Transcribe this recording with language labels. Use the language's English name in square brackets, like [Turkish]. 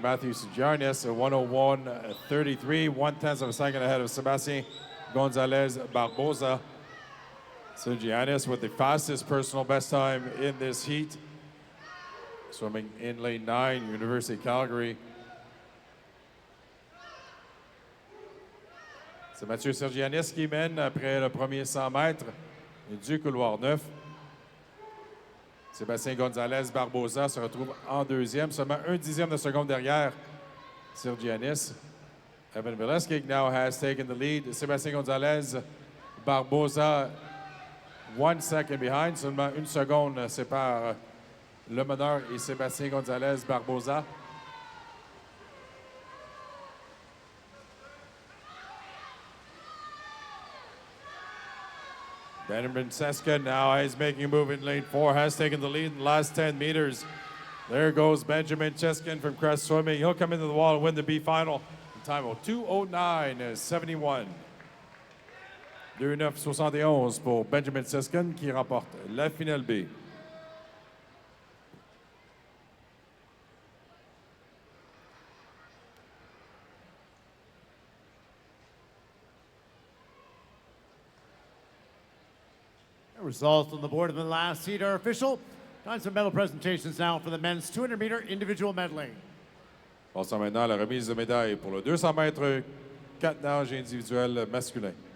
[English] Matthew Sejarnes, a 1:01.33, 1/10 of a second ahead of Sebastien Gonzalez Barboza. Sejarnes with the fastest personal best time in this heat. Swimming in lane 9, University of Calgary. [French] C'est Mathieu Sergianis qui mène après le premier 100 mètres du couloir 9. Sébastien Gonzalez Barboza se retrouve en deuxième, seulement 1/10 de seconde derrière Sergianis. [English] Evan Pileski now has taken the lead. [French] Sébastien Gonzalez Barboza [English] 1 second behind, [French] seulement 1 seconde sépare le meneur et Sébastien Gonzalez Barboza. [English] Benjamin Seska now is making a move in lane 4, has taken the lead in the last 10 meters. There goes Benjamin Cheskin from Crest Swimming. He'll come into the wall and win the B final. Time of 2:09.71. [French] 2:09.71 pour Benjamin Cheskin qui remporte la finale B. [English] Results on the board of the last seat are official. Time for medal presentations now for the men's 200-meter individual medley. [French] Passons maintenant à la remise de médailles pour le 200 mètres 4 nages individuel masculin.